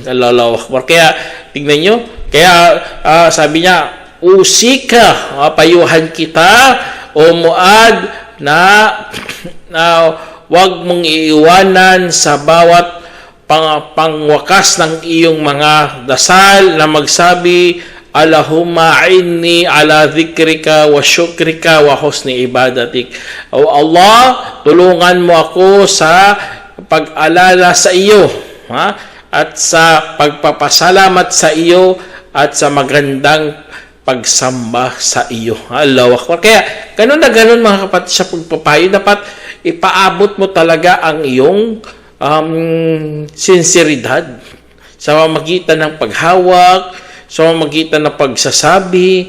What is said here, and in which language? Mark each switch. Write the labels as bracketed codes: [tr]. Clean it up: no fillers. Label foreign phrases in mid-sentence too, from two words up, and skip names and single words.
[ar] الله أكبر. [tl] Kaya, tingnan nyo, kaya sabi niya, usika, payuhan kita, o Muad, na wag mong iiwanan sa bawat pangwakas ng iyong mga dasal na magsabi, [ar] اللهم أعني على ذكرك وشكرك وحسن عبادتك. [tl] O Allah, tulungan mo ako sa pag-alala sa iyo, at sa pagpapasalamat sa iyo, at sa magandang pagsamba sa iyo. [ar] الله أكبر. [tl] Kaya, ganun na ganun mga kapatid sa pagpapayo, dapat ipaabot mo talaga ang iyong sinseridad sa pamamagitan ng paghawak, sa pamamagitan ng pagsasabi.